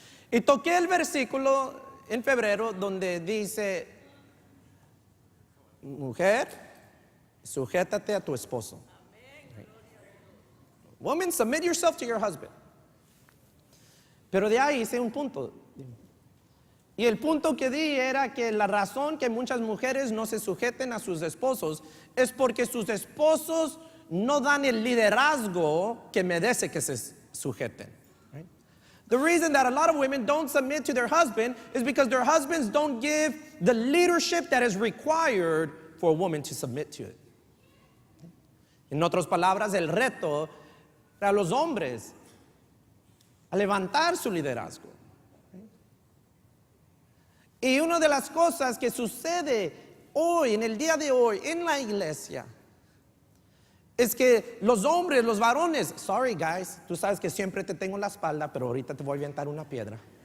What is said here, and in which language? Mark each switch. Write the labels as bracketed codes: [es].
[es] Y toqué el versículo en febrero donde dice, mujer, sujétate a tu esposo. [en] Right? Woman, submit yourself to your husband. [es] Pero de ahí hice un punto. Y el punto que di era que la razón que muchas mujeres no se sujeten a sus esposos es porque sus esposos no dan el liderazgo que merece que se sujeten. [en] Right? The reason that a lot of women don't submit to their husband is because their husbands don't give the leadership that is required for a woman to submit to it. [es] En otras palabras, el reto para los hombres a levantar su liderazgo. Y una de las cosas que sucede hoy, en el día de hoy, en la iglesia, es que los hombres, los varones, [en] sorry guys, [es] tú sabes que siempre te tengo en la espalda, pero ahorita te voy a aventar una piedra.